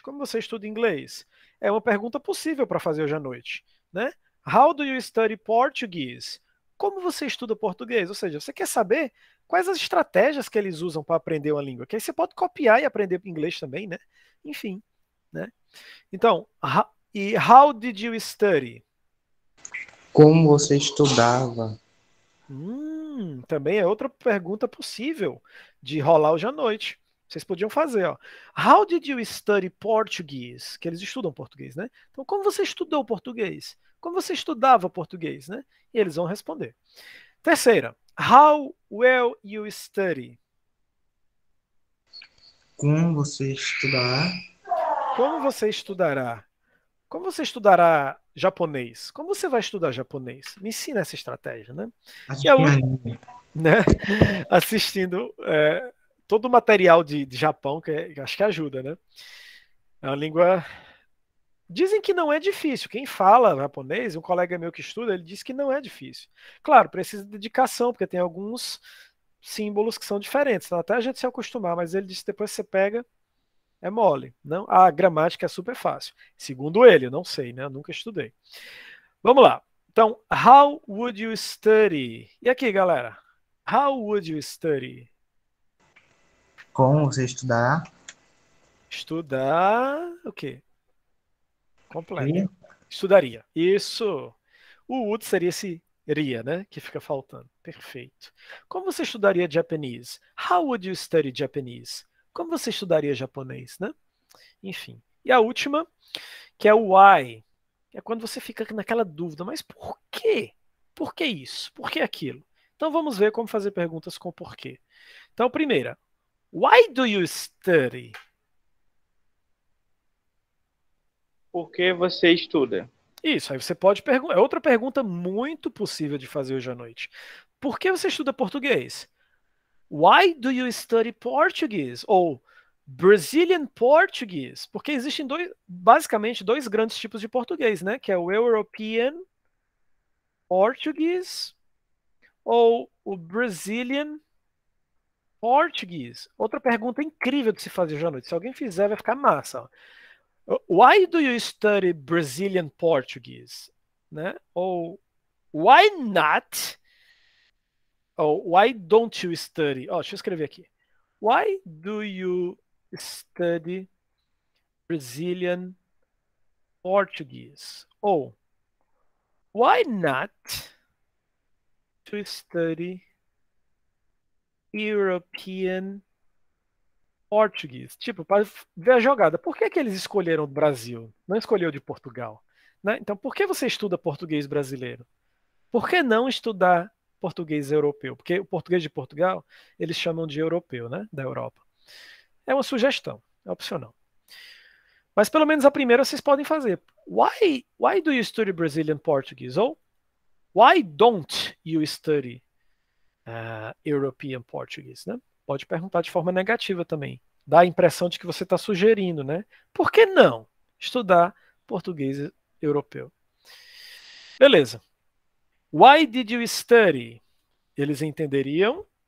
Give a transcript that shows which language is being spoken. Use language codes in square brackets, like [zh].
[pt] Como você estuda inglês? É uma pergunta possível para fazer hoje à noite. Né? [en] How do you study Portuguese? [pt] Como você estuda português? Ou seja, você quer saber quais as estratégias que eles usam para aprender uma língua? Que aí você pode copiar e aprender inglês também, né? Enfim, né? Então, e [en] how did you study? [pt] Como você estudava? Também é outra pergunta possível de rolar hoje à noite. Vocês podiam fazer, ó. [en] How did you study Portuguese? [pt] Que eles estudam português, né? Então, como você estudou português? Como você estudava português, né? E eles vão responder. Terceira, [en] how well you study? [pt] Como você estudará? Como você estudará? Como você estudará japonês? Como você vai estudar japonês? Me ensina essa estratégia, né? E a última, né? Assistindo todo o material de Japão, que acho que ajuda, né? É uma língua. Dizem que não é difícil. Quem fala japonês, um colega meu que estuda, ele diz que não é difícil. Claro, precisa de dedicação, porque tem alguns símbolos que são diferentes. Então, até a gente se acostumar, mas ele disse que depois que você pega, é mole. Não? A gramática é super fácil. Segundo ele, eu não sei, né? Eu nunca estudei. Vamos lá. Então, [en] how would you study? [pt] E aqui, galera? [en] How would you study? [pt] Como você estudará? Estudar o quê? Completo. Estudaria. Isso. O would seria esse ria, né? Que fica faltando. Perfeito. Como você estudaria japonês? [en] How would you study Japanese? [pt] Como você estudaria japonês, né? Enfim. E a última, que é o why. É quando você fica naquela dúvida, mas por quê? Por que isso? Por que aquilo? Então vamos ver como fazer perguntas com porquê. Então, primeira, [en] why do you study? [pt] Por que você estuda? Isso, aí você pode perguntar. É outra pergunta muito possível de fazer hoje à noite. Por que você estuda português? [en] Why do you study Portuguese? [pt] Ou [en] Brazilian Portuguese? [pt] Porque existem basicamente dois grandes tipos de português, né? Que é o [en] European Portuguese [pt] ou o [en] Brazilian Portuguese. [pt] Outra pergunta incrível de se fazer hoje à noite. Se alguém fizer, vai ficar massa. Ó. [en] Why do you study Brazilian Portuguese? [pt] Né? Ou [en] Why not? [pt] Ou [en] why don't you study? [pt] Ó, deixa eu escrever aqui. [en] Why do you study Brazilian Portuguese? [pt] Ou [en] why not to study European Portuguese? [pt] Tipo, para ver a jogada. Por que que eles escolheram o Brasil? Não escolheu de Portugal, né? Então, por que você estuda português brasileiro? Por que não estudar português europeu? Porque o português de Portugal, eles chamam de europeu, né? Da Europa. É uma sugestão, é opcional. Mas pelo menos a primeira vocês podem fazer. [en] Why do you study Brazilian Portuguese? [pt] Ou [en] why don't you study European Portuguese? [pt] Né? Pode perguntar de forma negativa também. Dá a impressão de que você está sugerindo, né? Por que não estudar português europeu? Beleza. [en] Why did you study? [pt] Eles entenderiam?